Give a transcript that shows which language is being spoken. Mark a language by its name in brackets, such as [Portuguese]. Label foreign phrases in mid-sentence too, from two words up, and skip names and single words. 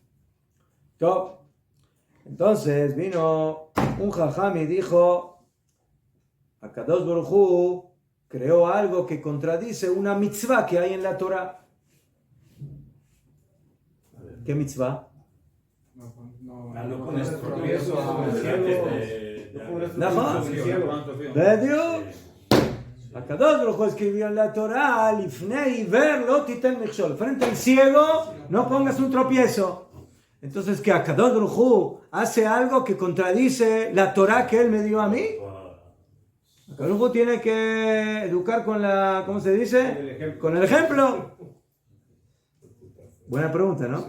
[Spanish] Entonces vino un jajam y dijo, [Hebrew] הקדוש ברוך הוא [Spanish] creó algo que contradice una mitzvah que hay en la Torah. ¿Qué mitzvah? No con esto. [Hebrew] הקדוש ברוך הוא [Spanish] escribió en la Torah, [Hebrew] לפני עור לא תתן מכשול, [Spanish] frente al ciego no pongas un tropiezo. Entonces, ¿que [Hebrew] הקדוש ברוך הוא [Spanish] hace algo que contradice la Torah que él me dio a mí? [Hebrew] הקדוש ברוך הוא [Spanish] tiene que educar con la, ¿cómo se dice? Con el ejemplo. Buena pregunta, ¿no?